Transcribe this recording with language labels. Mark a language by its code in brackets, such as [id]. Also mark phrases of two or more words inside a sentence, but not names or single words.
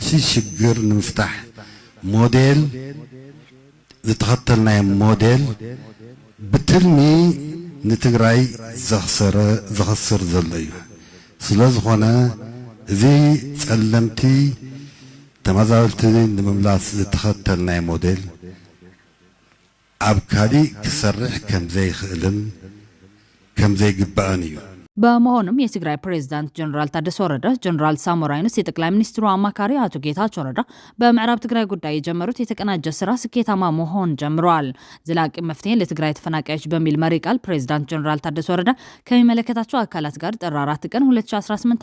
[ti] ሽግር ንምፍታሕ ሞዴል ዝተኸተልናይ ሞዴል ብትልሚ ንትግራይ ዘኽስር ዘሎ እዩ ስለ ዝኾነ እዚ ጸለምቲ ተመዛበልቲ ንምምላስ ዝተኸተልናይ ሞዴል ኣብ ካሊእ ክሰርሕ ከምዘይኽእልን ከምዘይግባእን እዩ [am] በመሆኑም የትግራይ ፕሬዝዳንት ጀነራል ታደሰ ወረደ ጀነራል ሳሞራ የኑስ የጠቅላይ ሚኒስትሩ አማካሪ አቶ ጌታቸው ረዳ በምዕራብ ትግራይ ጉዳይ የጀመሩት የተቀናጀ ስራ ስኬታማ መሆን ጀምሯል። ዘላቂ መፍትሄ ለትግራይ ተፈናቃዮች በሚል መሪ ቃል ፕሬዝዳንት ጀነራል ታደሰ ወረደ ከሚመለከታቸው አካላት ጋር ጥር 4 ቀን 2018